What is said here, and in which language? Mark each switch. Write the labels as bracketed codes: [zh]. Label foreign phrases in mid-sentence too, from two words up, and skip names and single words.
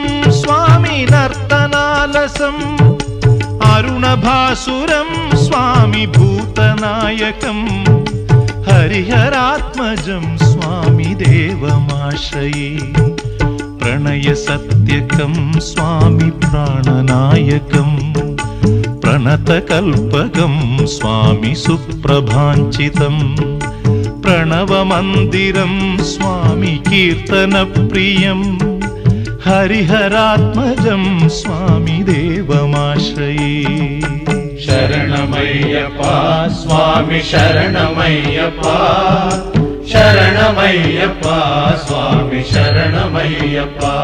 [sa] స్వామి నర్తనాలసం అరుణభాసురం స్వామి భూతనాయకం హరిహరాత్మజం స్వామి దేవమాశ్రయే ప్రణయ సత్యకం స్వామి ప్రాణనాయకం ప్రణతకల్పకం స్వామి సుప్రభాంచితం പ്രണവമന്ദിരം സ്വാമി കീർത്തനപ്രിയം ഹരിഹരാത്മജം സ്വാമി ദേവമാശ്രയേ [ml] ശരണമയ്യപ്പ സ്വാമി ശരണമയ്യപ്പ ശരണമയ്യപ്പ സ്വാമി ശരണമയ്യപ്പ